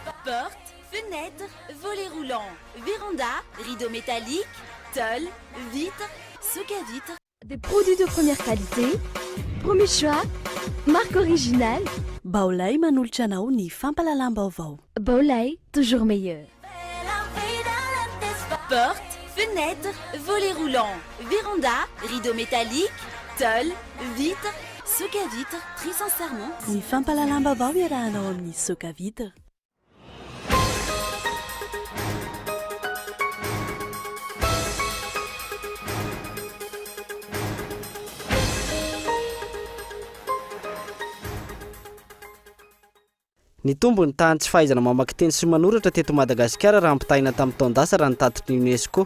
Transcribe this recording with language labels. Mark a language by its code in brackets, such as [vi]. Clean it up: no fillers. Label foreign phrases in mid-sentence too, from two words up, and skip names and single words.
[fr] Porte, fenêtre, volets roulants, véranda, rideaux métalliques, tôle, vitres, soc à vitres. Des produits de première qualité, premier choix, marque originale. [mg] Baolay manolotra anao ny fampalalam-baovao. Baolay, [fr] toujours meilleur. Porte, fenêtre, volets roulants, véranda, rideaux métalliques, tôle, vitres, soc à vitres, très sincèrement. [mg] Ny fampalalam-baovao iarahanao amin'ny [fr] soc à vitre. [mg] Ny tombony tany tsy fahaizana mamaky teny sy manoratra teto Madagasikara raha ampitaina tamin'ny taondasa raha nitatitry ny UNESCO.